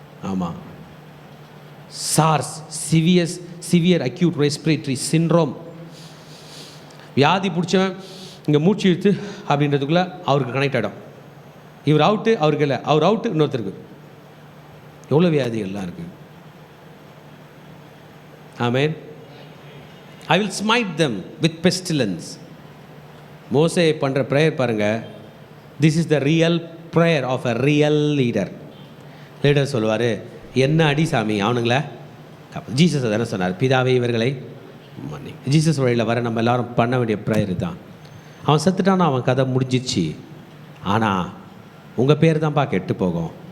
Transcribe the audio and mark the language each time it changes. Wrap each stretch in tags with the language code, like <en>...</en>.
<ta>ஆமாம், SARS, severe acute respiratory syndrome. வியாதி பிடிச்சவன் இங்கே மூச்சு இழுத்து அப்படின்றதுக்குள்ளே அவருக்கு கனெக்ட் ஆகிடும். இவர் அவுட்டு, அவருக்கு இல்லை, அவர் அவுட்டு, இன்னொருத்தருக்கு. எவ்வளோ வியாதிகள்லாம் இருக்குது.</ta> <en>ஆமென். I will smite them with pestilence.</en> <ta>மோசே பண்ணுற ப்ரேயர் பாருங்கள்.</ta> <en>This is the real prayer of a real leader.</en> <ta>Leader சொல்லுவார், என்ன அடி சாமி அவனுங்கள. ஜீசஸ் தானே சொன்னார், பிதாவே இவர்களை மன்னி. ஜீசஸ் வழியில் வர நம்ம எல்லோரும் பண்ண வேண்டிய ப்ரேயர் தான். அவன் செத்துட்டானா அவன் கதை முடிஞ்சிச்சு. ஆனால் உங்கள் பேர் தான்ப்பா கெட்டு போகும்.</ta>